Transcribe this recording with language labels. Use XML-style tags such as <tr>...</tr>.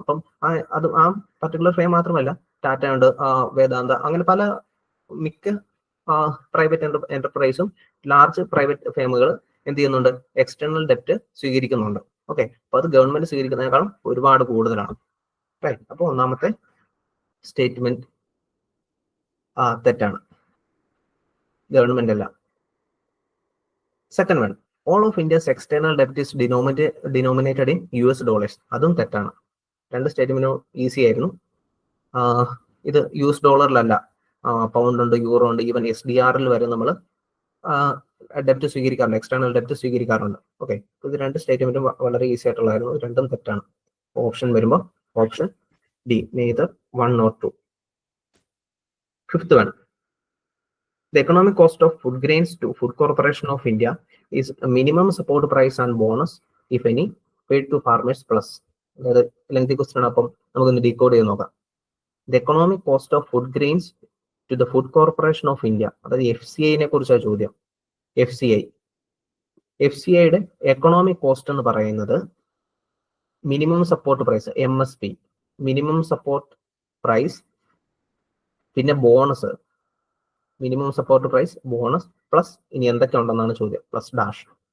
<ml>അപ്പം അത് ആ പർട്ടിക്കുലർ ഫേം മാത്രമല്ല, ടാറ്റ ഉണ്ട്, വേദാന്ത, അങ്ങനെ പല മിക്ക പ്രൈവറ്റ് എന്റർപ്രൈസും ലാർജ് പ്രൈവറ്റ് ഫേമുകൾ എന്ത് ചെയ്യുന്നുണ്ട്? എക്സ്റ്റേണൽ ഡെപ്റ്റ് സ്വീകരിക്കുന്നുണ്ട്. ഓക്കെ, അപ്പൊ അത് ഗവൺമെന്റ് സ്വീകരിക്കുന്നതിനേക്കാളും ഒരുപാട് കൂടുതലാണ്. റൈറ്റ്, അപ്പൊ ഒന്നാമത്തെ സ്റ്റേറ്റ്മെന്റ് തെറ്റാണ്, ഗവൺമെന്റ് അല്ല.</ml> <en>Second one, all of India's external debt is denominated in US dollars.</en> <ml>അതും തെറ്റാണ്. രണ്ട് സ്റ്റേറ്റ്മെന്റും ഈസി ആയിരുന്നു. ഇത് US ഡോളറിലല്ല, പൗണ്ട് ഉണ്ട്, യൂറോ ഉണ്ട്, ഈവൻ SDR-ൽ വരെ നമ്മൾ ഡെപ്റ്റ് സ്വീകരിക്കാറുണ്ട്, എക്സ്റ്റേണൽ ഡെപ്റ്റ് സ്വീകരിക്കാറുണ്ട്. ഓക്കെ, ഇത് രണ്ട് സ്റ്റേറ്റ്മെന്റും വളരെ ഈസി ആയിട്ടുള്ളതായിരുന്നു. രണ്ടും തെറ്റാണ്. ഓപ്ഷൻ വരുമ്പോൾ option D, neither 1 or 2.</ml> <en>Fifth one, the economic cost of food grains to Food Corporation of India is a minimum support price and bonus, if any, paid to farmers plus.</en> <ml>അതായത് lengthy question ആണ്, അപ്പം നമുക്കൊന്ന് decode ചെയ്ത് നോക്കാം.</ml> <en>The economic cost of food grains to the Food Corporation of India,</en> <ml>അതായത് FCI-നെ കുറിച്ചാണ് ചോദ്യം. FCI-യുടെ economic cost എന്ന് പറയുന്നത് minimum support price, MSP, minimum support price, പിന്നെ bonus, minimum support price, bonus plus ഇനി എന്തൊക്കെ ഉണ്ടെന്നാണ് ചോദ്യം, പ്ലസ് ഡാഷ്.</ml>